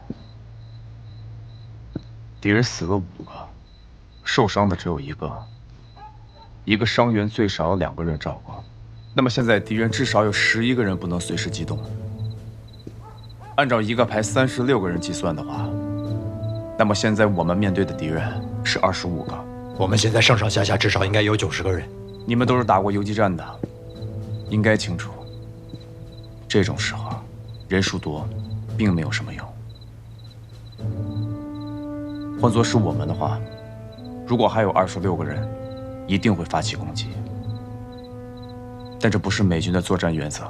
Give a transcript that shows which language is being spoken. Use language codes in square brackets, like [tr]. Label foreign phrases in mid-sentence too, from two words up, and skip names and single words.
[zh] 敌人死了5个，受伤的只有1个，一个伤员最少有2个人照顾。那么现在敌人至少有11个人不能随时机动。按照一个排36个人计算的话，那么现在我们面对的敌人是25个。我们现在上上下下至少应该有90个人。你们都是打過游擊戰的，應該清楚，這種時候人數多並沒有什麼用。換作是我們的話，如果還有26個人，一定會發起攻擊。但這不是美軍的作戰原則。